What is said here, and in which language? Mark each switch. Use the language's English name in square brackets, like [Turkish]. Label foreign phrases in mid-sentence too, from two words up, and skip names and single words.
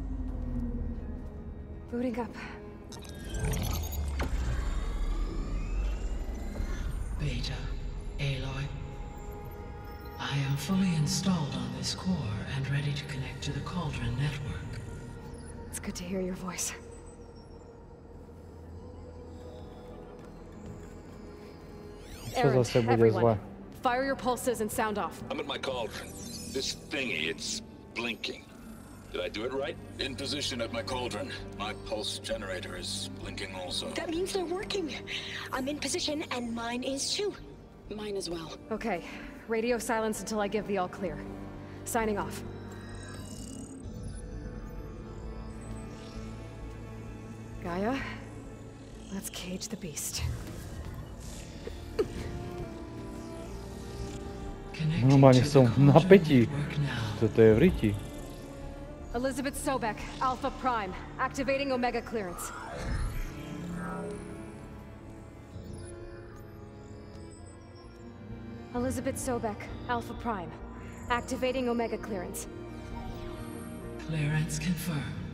[English] Booting up. Beta, Aloy. I am fully installed on this core and ready to connect to the Cauldron network. It's good to hear your voice. [Slovak] Čo zase bude zle? [English] Fire your pulses and sound off. I'm at my cauldron. This thingy, it's blinking. Did I do it right? In position at my cauldron. My pulse generator is blinking also. That means they're working. I'm in position, and mine is too. Mine as well. Okay, radio silence until I give the all clear. Signing off. Gaia, let's cage the beast. [Slovak] Normálne som v napätí. Toto je v riti. [English] Elizabeth Sobek, Alpha Prime, activating Omega clearance. Elizabeth Sobek, Alpha Prime, activating Omega clearance. Clearance confirmed.